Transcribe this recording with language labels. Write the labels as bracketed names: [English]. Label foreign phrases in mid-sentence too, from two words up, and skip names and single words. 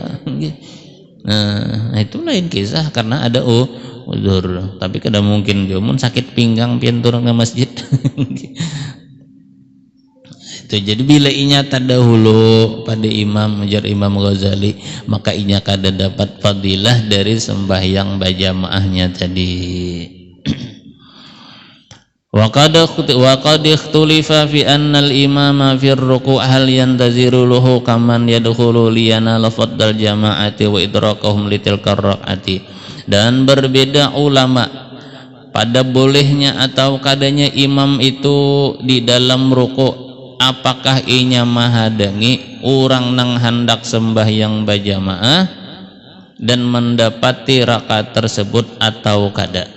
[Banjar] Nah itu lain kisah karena ada uzur. Tapi kada mungkin jomun sakit pinggang pian turun ke masjid. Itu jadi bila inya tadahulu pada imam ujar Imam Ghazali maka inya kada dapat fadilah dari sembahyang berjamaahnya tadi. [Arabic] وقد اختلف في أن الإمام في الركوع هل ينتظر له كمن يدخل لينال فضل الجماعة وإدراكهم لتلك الركعة. [Banjar] Dan berbeda ulama pada bolehnya atau kadanya imam itu di dalam ruku', apakah inya mahadangi orang nang hendak sembahyang berjamaah dan mendapati rakaat tersebut atau kada.